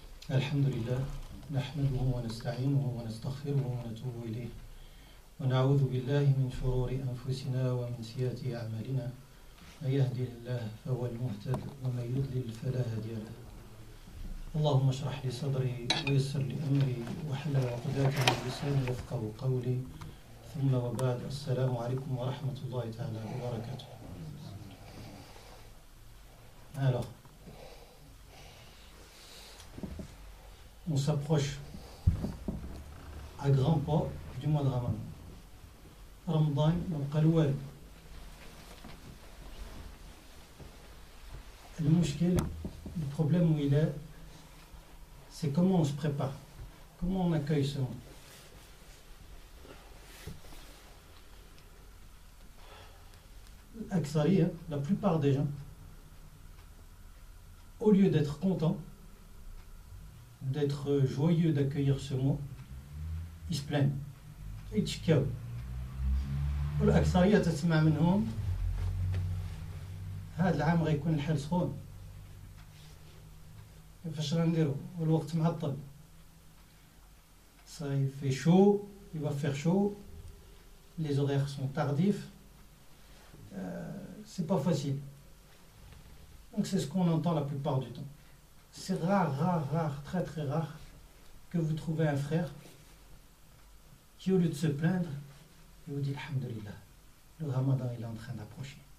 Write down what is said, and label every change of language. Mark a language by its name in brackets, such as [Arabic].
[Arabic] الحمد لله نحمده ونستعينه ونستغفره ونتوب إليه ونعوذ بالله من شرور أنفسنا ومن سيئات أعمالنا من يهده الله فهو المهتد ومن يضلل فلا هادي له. اللهم اشرح لي صدري ويسر لي أمري واحلل عقدة من لساني يفقهوا قولي ثم وبعد. السلام عليكم ورحمة الله تعالى وبركاته. [French] Alors, on s'approche à grands pas du mois de Ramadan. [Arabic] Ramadan, يبقى الوالد. [French] المشكل, le problème où il est, c'est comment on se prépare, comment on accueille ce mois. L'Aksari, la plupart des gens, au lieu d'être contents, d'être joyeux d'accueillir ce mois, ils se plaignent. [Arabic] يتشكاو. والأكثرية تسمع منهم هذا العام غيكون الحال سخون. كيفاش غنديرو والوقت معطل. [French] Ça il fait chaud, il va faire chaud. Les horaires sont tardifs. C'est pas facile. Donc c'est ce qu'on entend la plupart du temps. C'est rare, très très rare que vous trouvez un frère qui, au lieu de se plaindre, il vous dit Alhamdulillah, le Ramadan il est en train d'approcher.